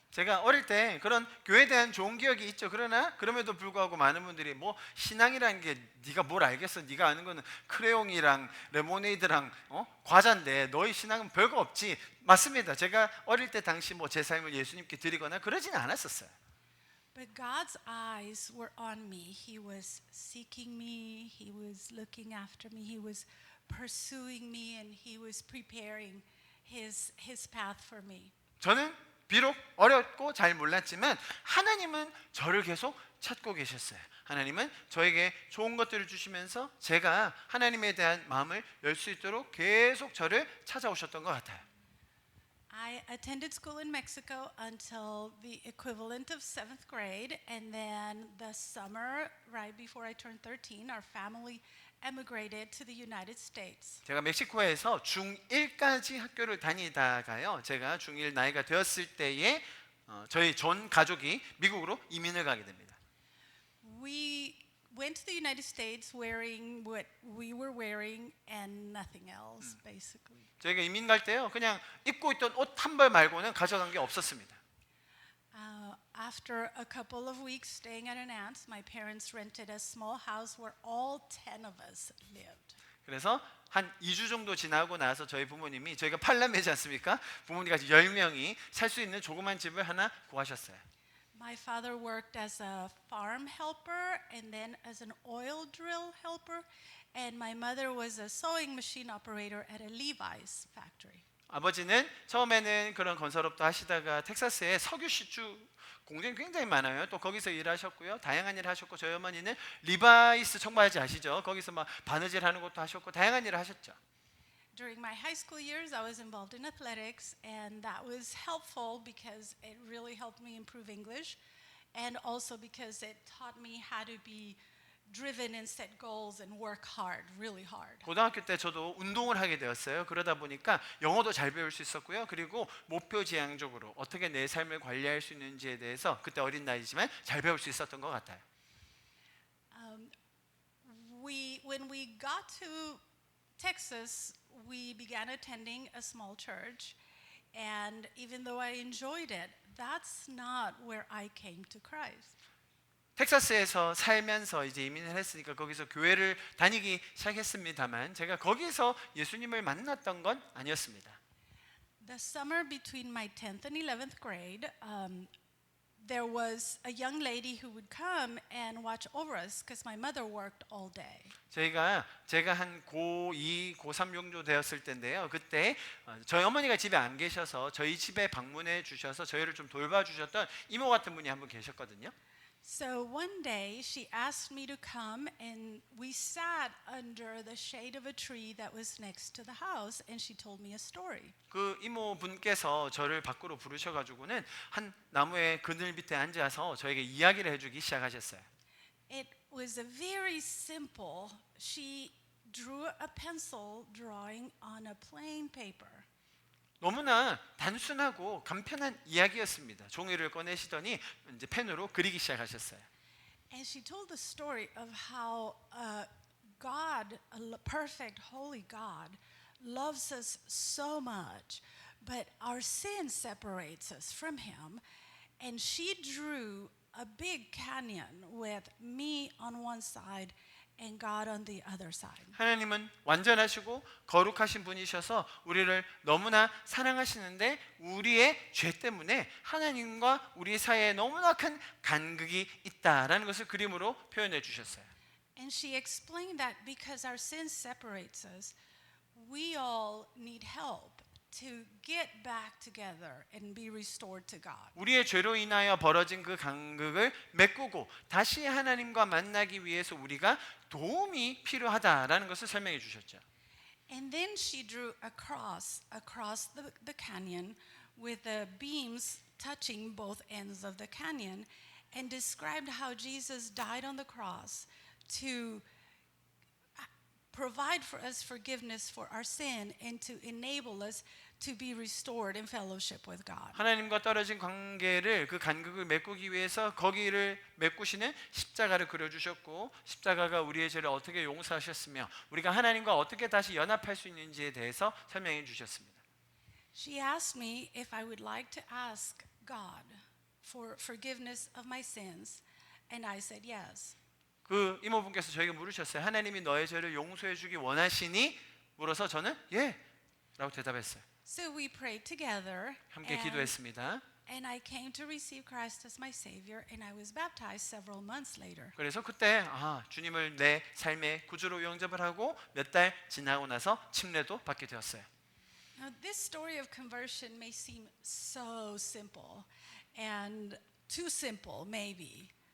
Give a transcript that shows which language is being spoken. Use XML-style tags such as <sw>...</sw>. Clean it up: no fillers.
<ko>제가 어릴 때 그런 교회에 대한 좋은 기억이 있죠. 그러나 그럼에도 불구하고 많은 분들이 뭐 신앙이라는 게 네가 뭘 알겠어? 네가 아는 거는 크레용이랑 레모네이드랑 과자인데 너희 신앙은 별거 없지. 맞습니다. 제가 어릴 때 당시 뭐 제 삶을 예수님께 드리거나 그러지는 않았었어요.</ko> <en>But God's eyes were on me. He was seeking me. He was looking after me. He was pursuing me, and He was preparing His path for me.</en> <ko>저는 비록 어렸고 잘 몰랐지만 하나님은 저를 계속 찾고 계셨어요. 하나님은 저에게 좋은 것들을 주시면서 제가 하나님에 대한 마음을 열 수 있도록 계속 저를 찾아오셨던 것 같아요.</ko> <en>I attended school in Mexico until the equivalent of 7th grade, and then the summer right before I turned 13, our family emigrated to the United States.</en> <ko>제가 멕시코에서 중1까지 학교를 다니다가요. 제가 중1 나이가 되었을 때에 저희 전 가족이 미국으로 이민을 가게 됩니다.</ko> <en>We went to the United States wearing what we were wearing and nothing else, basically.</en> <ko>저희가 이민 갈 때요. 그냥 입고 있던 옷 한 벌 말고는 가져간 게 없었습니다.</ko> <en>After a couple of weeks staying at an aunt's, my parents rented a small house where all 10 of us lived.</en> <ko>그래서 한 2주 정도 지나고 나서 저희 부모님이 저희가 팔남매지 않습니까? 부모님까지 10명이 살 수 있는 조그만 집을 하나 구하셨어요.</ko> <en>My father worked as a farm helper and then as an oil drill helper, and my mother was a sewing machine operator at a Levi's factory.</en> <ko>아버지는 처음에는 그런 건설업도 하시다가 텍사스에 석유 시추 공장이 굉장히 많아요. 또 거기서 일하셨고요. 다양한 일을 하셨고 저희 어머니는 리바이스 청바지 아시죠? 거기서 막 바느질 하는 것도 하셨고 다양한 일을 하셨죠.</ko> <en>During my high school years, I was involved in athletics, and that was helpful because it really helped me improve English, and also because it taught me how to be driven and set goals and work hard, really hard.</en> <ko>고등학교 때 저도 운동을 하게 되었어요. 그러다 보니까 영어도 잘 배울 수 있었고요. 그리고 목표 지향적으로 어떻게 내 삶을 관리할 수 있는지에 대해서 그때 어린 나이지만 잘 배울 수 있었던 것 같아요.</ko> <en>When we got to Texas, we began attending a small church, and even though I enjoyed it, that's not where I came to Christ.</en> <ko>텍사스에서 살면서 이제 이민을 했으니까 거기서 교회를 다니기 시작했습니다만 제가 거기서 예수님을 만났던 건 아니었습니다.</ko> <en>The summer between my 10th and 11th grade, there was a young lady who would come and watch over us because my mother worked all day.</en> <ko>제가 한 고2, 고3 정도 되었을 때인데요. 그때 저희 어머니가 집에 안 계셔서 저희 집에 방문해 주셔서 저희를 좀 돌봐주셨던 이모 같은 분이 한 분 계셨거든요.</ko> <en>So one day she asked me to come, and we sat under the shade of a tree that was next to the house, and she told me a story.</en> <ko>그 이모 분께서 저를 밖으로 부르셔가지고는 한 나무의 그늘 밑에 앉아서 저에게 이야기를 해주기 시작하셨어요.</ko> <en>It was a very simple. She drew a pencil drawing on a plain paper.</en> <ko>너무나 단순하고 간편한 이야기였습니다. 종이를 꺼내시더니 이제 펜으로 그리기 시작하셨어요.</ko> <en>And she told the story of how God, a perfect, holy God, loves us so much, but our sin separates us from Him. And she drew a big canyon with me on one side and God on the other side.</en> <ko>하나님은 완전하시고 거룩하신 분이셔서 우리를 너무나 사랑하시는데 우리의 죄 때문에 하나님과 우리 사이에 너무나 큰 간극이 있다라는 것을 그림으로 표현해 주셨어요.</ko> <en>And she explained that because our sin separates us, we all need help to get back together and be restored to God.</en> <ko>우리의 죄로 인하여 벌어진 그 간극을 메꾸고 다시 하나님과 만나기 위해서 우리가 도움이 필요하다라는 것을 설명해 주셨죠.</ko> <en>And then she drew a cross across the canyon with the beams touching both ends of the canyon and described how Jesus died on the cross to provide for us forgiveness for our sin and to enable us to be restored in fellowship with God.</en> <ko>하나님과 떨어진 관계를 그 간극을 메꾸기 위해서 거기를 메꾸시는 십자가를 그려 주셨고 십자가가 우리의 죄를 어떻게 용서하셨으며 우리가 하나님과 어떻게 다시 연합할 수 있는지에 대해서 설명해 주셨습니다.</ko> <en>She asked me if I would like to ask God for forgiveness of my sins, and I said yes.</en> <ko>그 이모분께서 저에게 물으셨어요. 하나님이 너의 죄를 용서해 주기 원하시니? 물어서 저는 예! 라고 대답했어요.</ko> <en>So we prayed together,</en> <ko>함께 기도했습니다.</ko> <en>and I came to receive Christ as my Savior, and I was baptized several months later.</en> <ko>그래서 그때 주님을 내 삶의 구주로 영접을 하고 몇 달 지나고 나서 침례도 받게 되었어요.</ko> <en>Now, this story of conversion may seem so simple, and too simple, maybe.</en>